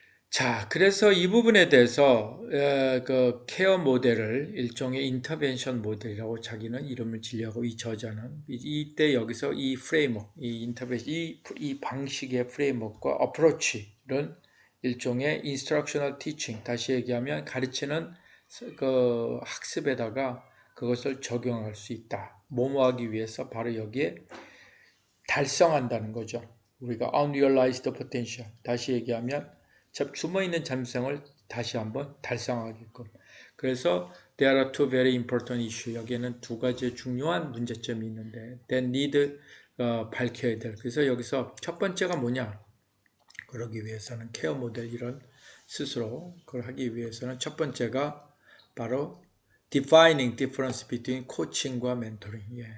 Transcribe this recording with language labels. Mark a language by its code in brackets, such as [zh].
[ko] 자, 그래서 이 부분에 대해서 그 케어 모델을 일종의 인터벤션 모델이라고 자기는 이름을 지려고 이 저자는 이때 여기서 이 프레임워크, 이 인터벤션, 이 방식의 프레임워크와 어프로치는 일종의 인스트럭셔널 티칭, 다시 얘기하면 가르치는 그 학습에다가 그것을 적용할 수 있다. 뭐뭐 하기 위해서 바로 여기에 달성한다는 거죠. 우리가 unrealized potential, 다시 얘기하면 숨어있는 잠재성을 다시 한번 달성하게끔. [en] 그래서 there are two very important issues. [ko] 여기에는 두 가지 중요한 문제점이 있는데 [en] that need [ko] 밝혀야 될. 그래서 여기서 첫 번째가 뭐냐? 그러기 위해서는 케어 모델 이런 스스로 그걸 하기 위해서는 첫 번째가 바로 [en] defining difference between [ko] 코칭과 멘토링. 예.